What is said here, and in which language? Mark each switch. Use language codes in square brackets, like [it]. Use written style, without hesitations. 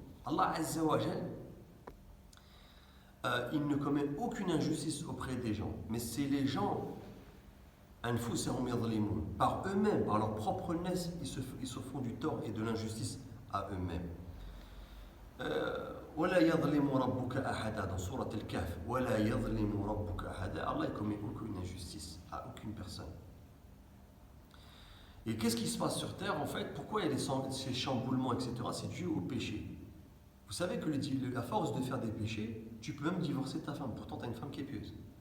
[fr] Allah Azza wa Jal, il ne commet aucune injustice auprès des gens, mais c'est les gens, [ar] anfusahum yadlimun, [fr] par eux-mêmes, par leur propre naisse, ils se font du tort et de l'injustice à eux-mêmes. [ar] ولا يظلم ربك أحدا [fr] dans sourate al-Kahf. [ar] ولا يظلم ربك أحدا. [fr] Allah ne commet aucune injustice à aucune personne. Et qu'est-ce qui se passe sur terre en fait? Pourquoi il y a ces chamboulements, etc.? C'est dû au péché. Vous savez que à force de faire des péchés, tu peux même divorcer ta femme. Pourtant, tu as une femme qui est pieuse.